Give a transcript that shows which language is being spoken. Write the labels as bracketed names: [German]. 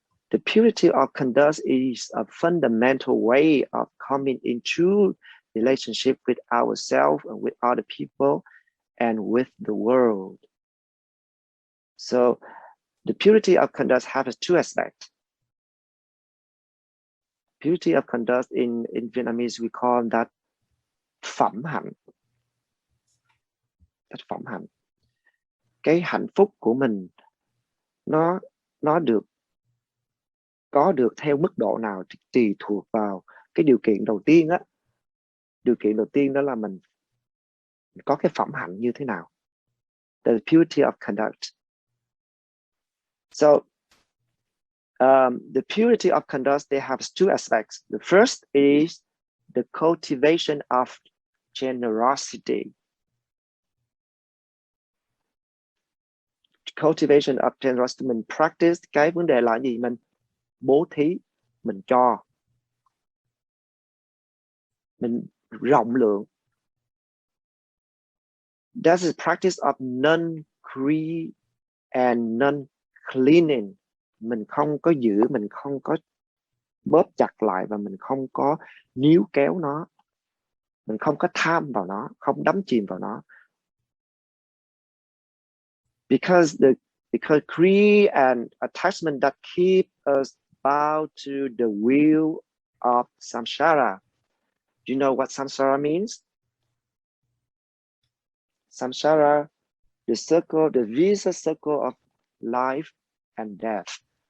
[English] The purity of conduct is a fundamental way of coming into relationship with ourselves and with other people and with the world. So the purity of conduct has two aspects. Purity of conduct in Vietnamese, we call that phẩm hạnh. That phẩm hạnh. [Vietnamese] Cái hạnh phúc của mình nó được có được theo mức độ nào thì tùy thuộc vào cái điều kiện đầu tiên á. Điều kiện đầu tiên đó là mình có cái phẩm hạnh như thế nào. [English] The purity of conduct. So the purity of conduct, they have two aspects. The first is the cultivation of generosity. Cultivation of generosity, [Vietnamese] mình [English] practice [Vietnamese] cái vấn đề là gì? Mình bố thí, mình cho, mình rộng lượng. [English] That's the practice of non-greed and non-clinging. [Vietnamese] Mình không có giữ, mình không có bóp chặt lại và mình không có níu kéo nó. Mình không có tham vào nó, không đắm chìm vào nó. [English] Because greed and attachment that keep us bound to the wheel of samsara. Do you know what samsara means? Samsara, the circle, the vicious circle of life and death.